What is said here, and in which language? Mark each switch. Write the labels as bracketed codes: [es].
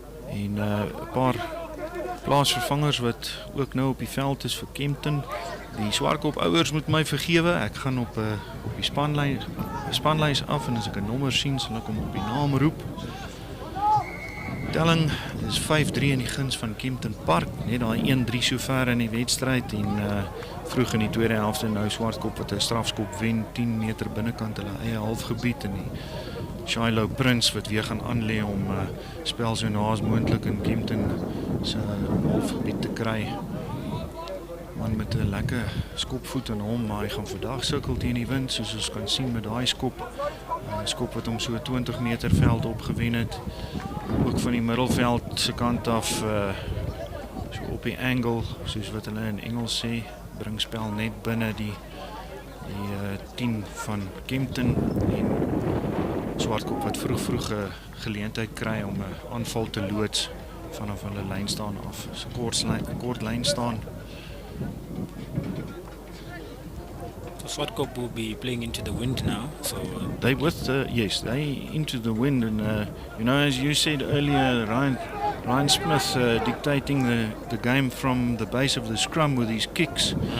[af] En 'n paar plaasvervangers wat ook nou op die veld is vir Kempton. Die Swartkop ouers moet my vergewe. Ek gaan op die spanlys af en as ek 'n nommer sien, sal ek hom op die naam roep. Telling is 5-3 in die guns van Kempton Park. Net daai 1-3 sover in die wedstryd en vroeg in die tweede helfte nou Swartkop wat 'n strafskop wen 10 meter binnekant hulle eie halfgebied en die Shiloh Prince wat weer gaan aanlê om spel so naas moontlik in Kempton se halfgebied te kry. Man met 'n lekker skopvoet in hom, maar hy gaan vandag sukkel teen die wind soos ons kan sien met daai skop. Skop wat hom so 20 meter veld opgewen het. Ook van die middelveld se kant af so op die angle soos wat hulle in Engels sê, bring spel net binne die 10 van Kempton en Swartkop wat vroeg 'n geleentheid kry om 'n aanval te loods vanaf hulle lyn staan af. So kort lyn staan. [en] So Swartkop will be playing into the wind now. So they into the wind and as you said earlier, Ryan Smith dictating the game from the base of the scrum with his kicks.